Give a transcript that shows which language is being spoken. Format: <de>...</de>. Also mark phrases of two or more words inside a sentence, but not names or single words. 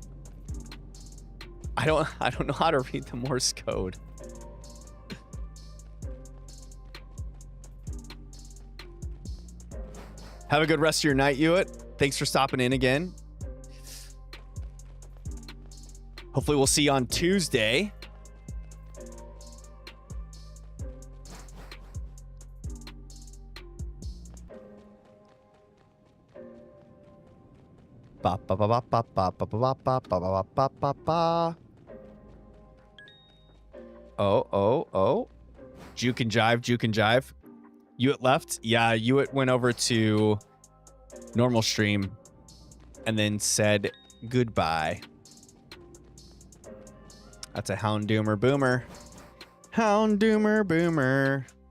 <en>I don't know how to read the Morse code. Have a good rest of your night, Hewitt. Thanks for stopping in again. Hopefully we'll see you on Tuesday. Ba ba ba ba ba ba ba ba ba ba ba ba ba ba. Oh. Juke and jive. Hewitt left. Yeah, Hewitt went over to normal stream and then said goodbye. That's a Houndoomer Boomer. Houndoomer Boomer.</en>